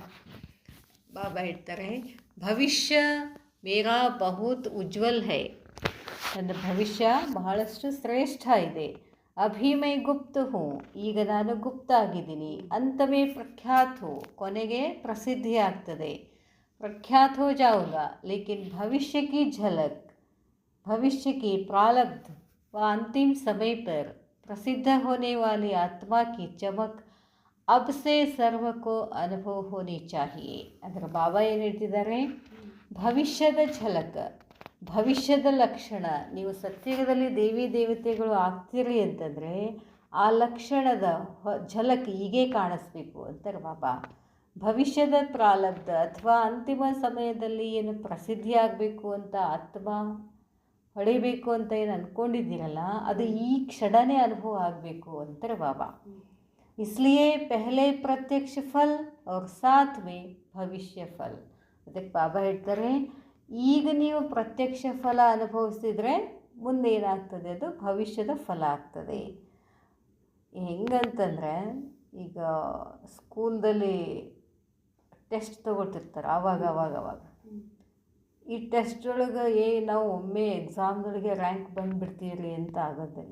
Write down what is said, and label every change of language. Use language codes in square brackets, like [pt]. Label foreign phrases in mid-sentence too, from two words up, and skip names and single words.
[kn] ಬಾಬಾ ಹೇಳ್ತಾರೆ, [hi] भविष्य मेरा बहुत उज्ज्वल है. [kn] ನನ್ನ ಭವಿಷ್ಯ ಬಹಳಷ್ಟು ಶ್ರೇಷ್ಠ ಇದೆ. [hi] अभी मैं गुप्त हूँ, [kn] ಈಗ ನಾನು ಗುಪ್ತ ಆಗಿದ್ದೀನಿ. [hi] अंत में प्रख्यात हो, [kn] ಕೊನೆಗೆ ಪ್ರಸಿದ್ಧಿ ಆಗ್ತದೆ. [hi] प्रख्यात हो जाऊंगा, लेकिन भविष्य की झलक, भविष्य की प्रारब्ध व अंतिम समय पर प्रसिद्ध होने वाली आत्मा की चमक अब से सर्व को अनुभव होनी चाहिए. [kn] ಅದರ ಬಾಬಾ ಏನು ಹೇಳ್ತಿದ್ದಾರೆ, ಭವಿಷ್ಯದ ಝಲಕ್, ಭವಿಷ್ಯದ ಲಕ್ಷಣ, ನೀವು ಸತ್ಯಯುಗದಲ್ಲಿ ದೇವಿ ದೇವತೆಗಳು ಆಗ್ತೀರಿ ಅಂತಂದರೆ ಆ ಲಕ್ಷಣದ ಝಲಕ್ ಹೀಗೆ ಕಾಣಿಸ್ಬೇಕು ಅಂತಾರೆ ಬಾಬಾ. ಭವಿಷ್ಯದ ಪ್ರಾರಬ್ಧ ಅಥವಾ ಅಂತಿಮ ಸಮಯದಲ್ಲಿ ಏನು ಪ್ರಸಿದ್ಧಿ ಆಗಬೇಕು ಅಂತ ಆತ್ಮ ಹೊಳಿಬೇಕು ಅಂತ ಏನು ಅಂದ್ಕೊಂಡಿದ್ದೀರಲ್ಲ, ಅದು ಈ ಕ್ಷಣನೇ ಅನುಭವ ಆಗಬೇಕು ಅಂತಾರೆ ಬಾಬಾ. [hi] इसलिए पहले प्रत्यक्ष फल और साथ में भविष्य फल. [kn] ಅದಕ್ಕೆ ಬಾಬಾ ಹೇಳ್ತಾರೆ, ಈಗ ನೀವು ಪ್ರತ್ಯಕ್ಷ ಫಲ ಅನುಭವಿಸಿದರೆ ಮುಂದೆ ಏನಾಗ್ತದೆ, ಅದು ಭವಿಷ್ಯದ ಫಲ ಆಗ್ತದೆ. ಹೆಂಗಂತಂದರೆ, ಈಗ ಸ್ಕೂಲ್ದಲ್ಲಿ ಟೆಸ್ಟ್ ತೊಗೊಳ್ತಿರ್ತಾರೆ ಅವಾಗ ಈ ಟೆಸ್ಟ್ ಒಳಗೆ ನಾವು ಒಮ್ಮೆ ಎಕ್ಸಾಮ್ದೊಳಗೆ ರ್ಯಾಂಕ್ ಬಂದುಬಿಡ್ತೀರಿ ಅಂತ ಆಗೋದಿಲ್ಲ.